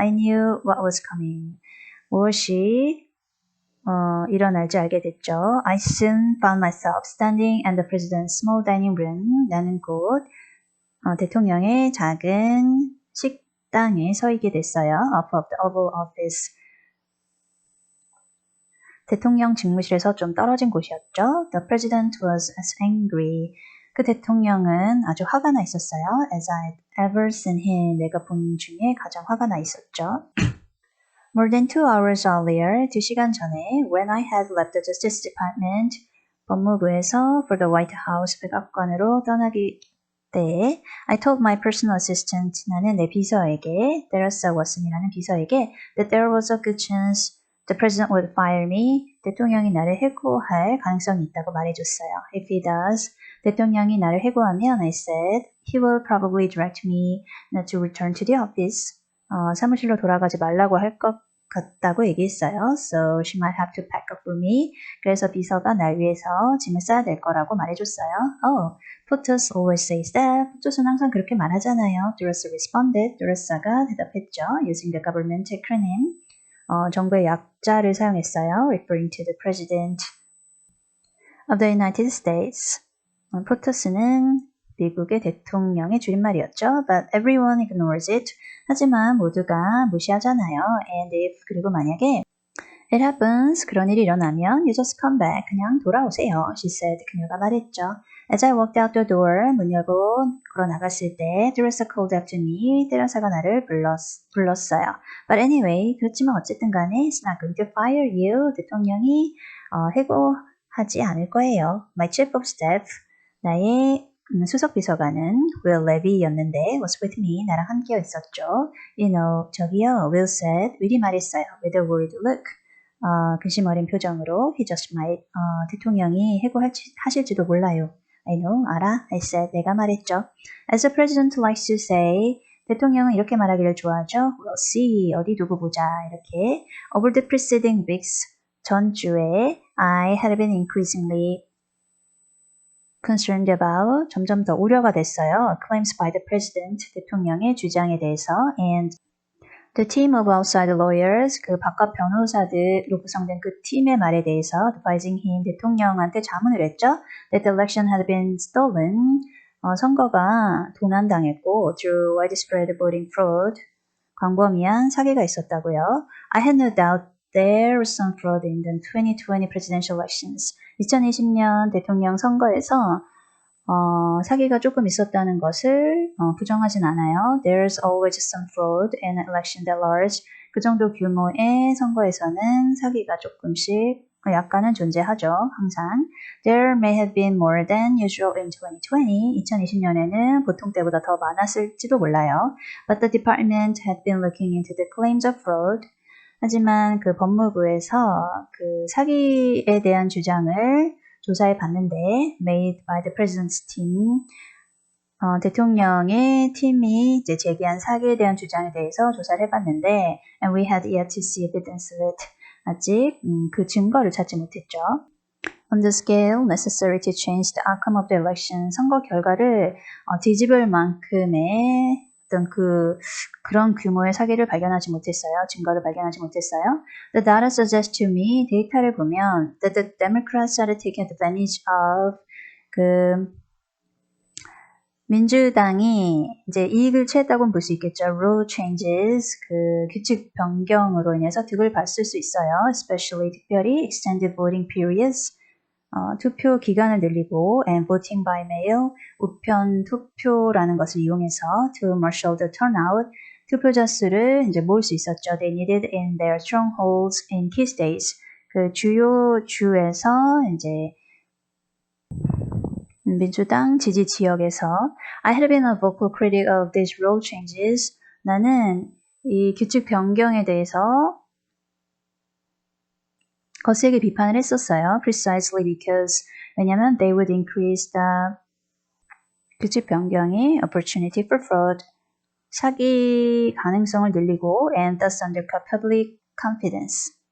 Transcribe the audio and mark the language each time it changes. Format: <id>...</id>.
<en>I knew what was coming,</en> <ko>무엇이 일어날지 알게 됐죠.</ko> <en>I soon found myself standing in the president's small dining room,</en> <ko>나는 곧 대통령의 작은 식당에 서 있게 됐어요.</ko> <en>Off of the Oval Office,</en> <ko>대통령 직무실에서 좀 떨어진 곳이었죠.</ko> <en>The president was as angry.</en> <ko>그 대통령은 아주 화가 나 있었어요.</ko> <en>As I'd ever seen him.</en> <ko>내가 본 중에 가장 화가 나 있었죠.</ko> <en>More than 2 hours earlier,</en> <ko>2시간 전에,</ko> <en>when I had left the Justice Department,</en> <ko>법무부에서</ko> <en>for the White House,</en> <ko>백악관으로 떠나기 때에</ko> <en>I told my personal assistant,</en> <ko>나는 내 비서에게, 데러사 워슨이라는 비서에게</ko> <en>that there was a good chance the president would fire me,</en> <ko>대통령이 나를 해고할 가능성이 있다고 말해줬어요.</ko> <en>If he does,</en> <ko>대통령이 나를 해고하면</ko> <en>I said, he will probably direct me not to return to the office.</en> <ko>사무실로 돌아가지 말라고 할 것 같다고 얘기했어요.</ko> <en>So she might have to pack up for me.</en> <ko>그래서 비서가 날 위해서 짐을 싸야 될 거라고 말해줬어요.</ko> <en>Oh, POTUS always says that.</en> <ko>POTUS는 항상 그렇게 말하잖아요.</ko> <en>Duress responded.</en> <ko>Duressa가 대답했죠.</ko> <en>Using the government acronym.</en> <ko>정부의 약자를 사용했어요.</ko> <en>Referring to the President of the United States.</en> <ko>POTUS는 미국의 대통령의 줄임말이었죠.</ko> <en>But everyone ignores it.</en> <ko>하지만 모두가 무시하잖아요.</ko> <en>And if,</en> <ko>그리고 만약에</ko> <en>It happens.</en> <ko>그런 일이 일어나면</ko> <en>you just come back.</en> <ko>그냥 돌아오세요.</ko> <en>She said.</en> <ko>그녀가 말했죠.</ko> <en>As I walked out the door,</en> <ko>문 열고 걸어 나갔을 때</ko> <en>Teresa called after me.</en> <ko>테레사가 나를 불렀어요.</ko> <en>But anyway,</en> <ko>그렇지만 어쨌든 간에</ko> <en>it's not going to fire you.</en> <ko>대통령이 해고하지 않을 거예요.</ko> <en>My chief of staff,</en> <ko>나의 수석 비서관은 Will Levy였는데</ko> <en>was with me.</en> <ko>나랑 함께 있었죠.</ko> <en>You know,</en> <ko>저기요.</ko> <en>Will said.</en> <ko>will이 말했어요.</ko> <en>With a worried look.</en> <ko>근심 어린 표정으로</ko> <en>he just might</en> <ko>대통령이 해고하실지도 몰라요.</ko> <en>I know,</en> <ko>알아.</ko> <en>I said,</en> <ko>내가 말했죠.</ko> <en>As the president likes to say,</en> <ko>대통령은 이렇게 말하기를 좋아하죠.</ko> <en>We'll see,</en> <ko>어디 두고 보자. 이렇게.</ko> <en>Over the preceding weeks,</en> <ko>전주에</ko> <en>I had been increasingly concerned about,</en> <ko>점점 더 우려가 됐어요.</ko> <en>Claims by the president,</en> <ko>대통령의 주장에 대해서</ko> <en>and The team of outside lawyers,</en> <ko>그 바깥 변호사들로 구성된 그 팀의 말에 대해서</ko> <en>advising him,</en> <ko>대통령한테 자문을 했죠.</ko> <en>That the election had been stolen,</en> <ko>선거가 도난당했고</ko> <en>through widespread voting fraud,</en> <ko>광범위한 사기가 있었다고요.</ko> <en>I had no doubt there was some fraud in the 2020 presidential elections.</en> <ko>2020년 대통령 선거에서 사기가 조금 있었다는 것을 부정하진 않아요.</ko> <en>There's always some fraud in elections at large.</en> <ko>그 정도 규모의 선거에서는 사기가 조금씩 약간은 존재하죠. 항상.</ko> <en>There may have been more than usual in 2020.</en> <ko>2020년에는 보통 때보다 더 많았을지도 몰라요.</ko> <en>But the department had been looking into the claims of fraud.</en> <ko>하지만 그 법무부에서 그 사기에 대한 주장을 조사해 봤는데</ko> <en>made by the president's team</en> <ko>대통령의 팀이 이제 제기한 사기에 대한 주장에 대해서 조사를 해봤는데</ko> <en>and we had yet to see evidence of it.</en> <ko>아직 그 증거를 찾지 못했죠.</ko> <en>On the scale necessary to change the outcome of the election,</en> <ko>선거 결과를 뒤집을 만큼의 어떤 그런 규모의 사기를 발견하지 못했어요. 증거를 발견하지 못했어요.</ko> <en>The data suggests to me,</en> <ko>데이터를 보면</ko> <en>that the Democrats are taking advantage of</en> <ko>그 민주당이 이제 이익을 취했다고는 볼 수 있겠죠.</ko> <en>Rule changes,</en> <ko>그 규칙 변경으로 인해서 득을 봤을 수 있어요. Especially 특별히</ko> <en>extended voting periods,</en> <ko>투표 기간을 늘리고</ko> <en>and voting by mail,</en> <ko>우편 투표라는 것을 이용해서</ko> <en>to marshal the turnout,</en> <ko>투표자 수를 이제 모을 수 있었죠.</ko> <en>They needed in their strongholds in key states.</en> <ko>그 주요 주에서 이제 민주당 지지 지역에서</ko> <en>I had been a vocal critic of these rule changes.</en> <ko>나는 이 규칙 변경에 대해서 거세게 비판을 했었어요.</ko> <en>Precisely because</en> <ko>왜냐면</ko> <en>they would increase the</en> <ko>규칙 변경이</ko> <en>opportunity for fraud</en> <ko>사기 가능성을 늘리고</ko> <en>and thus undercut public confidence.</en>